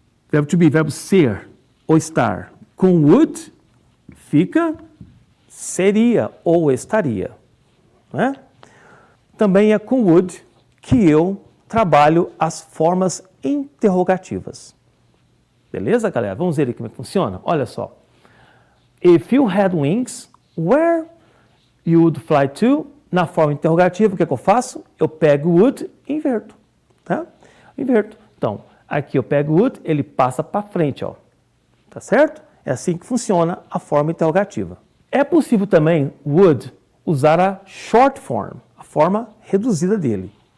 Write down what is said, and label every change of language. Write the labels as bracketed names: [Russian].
[Portuguese] Verbo to be, verbo ser ou estar. Com would, fica seria ou estaria. Né? Também é com would que eu trabalho as formas interrogativas. Beleza, galera? Vamos ver aqui como é que funciona? Olha só. [English] If you had wings, where you would fly to? [Portuguese] Na forma interrogativa, o que é que eu faço? Eu pego would e inverto. Tá? Inverto. Então, aqui eu pego would, ele passa para frente, ó. Tá certo? É assim que funciona a forma interrogativa. É possível também, would, usar a short form, a forma reduzida dele.